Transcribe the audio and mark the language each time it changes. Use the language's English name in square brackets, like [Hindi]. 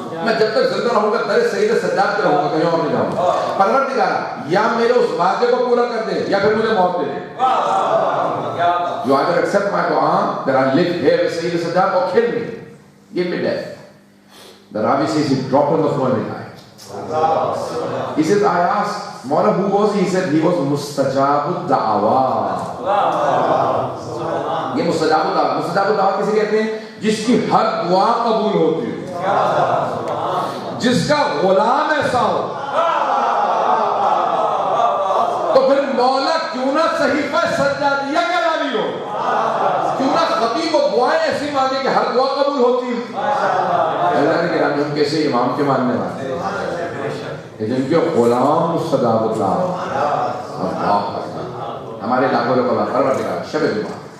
[Urdu] میں جب تک زندہ رہوں گا در سید سجاد پہ رہوں گا، کہیں اور نہیں جاؤں گا۔ پروردگارا یا میرے اس وعدے کو پورا کر دے یا پھر مجھے موت دے دے۔ [English] You either accept my dua that I live here with Sayyid Sajjad or kill me. Give me death. The Ravi says he dropped on the floor and he died. He says, I asked, Mawla, who was he? He said, he was Mustajabud Da'awa. [Urdu] یہ Mustajabud Da'awa. Mustajabud Da'awa کسے کہتے ہیں؟ جس کی ہر دعا قبول ہوتی ہو، جس کا غلام ایسا ہو۔ تو پھر مولا کیوں نہ صحیفہ سجادیہ کا راوی ہو، کیوں نہ خطیب و دعائیں ایسی مانگے کہ ہر دعا قبول ہوتی ہے۔ اللہ نے کہا ہم کیسے امام کے ماننے والے ہیں، جن کے غلام مستجاب اللہ۔ ہمارے لاکھوں لوگ پروردگار شب جمعہ